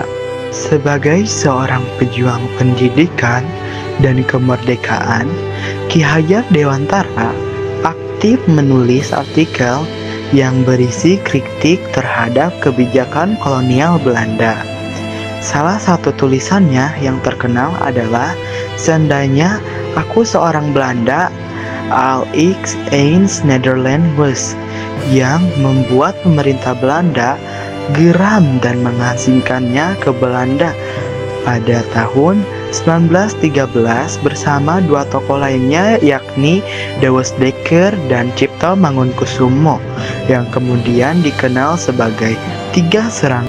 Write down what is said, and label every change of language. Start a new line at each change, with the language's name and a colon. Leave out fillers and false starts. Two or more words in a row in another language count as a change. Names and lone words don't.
Indonesian: Sebagai seorang pejuang pendidikan dan kemerdekaan, Ki Hajar Dewantara aktif menulis artikel yang berisi kritik terhadap kebijakan kolonial Belanda. Salah satu tulisannya yang terkenal adalah Seandainya Aku Seorang Belanda,
Dutch: Al ik eens Nederland was,
Indonesian: yang membuat pemerintah Belanda geram dan mengasingkannya ke Belanda pada tahun 1913 bersama dua tokoh lainnya, yakni Dawes Dekker dan Cipto Mangunkusumo, yang kemudian dikenal sebagai Tiga Serangkai.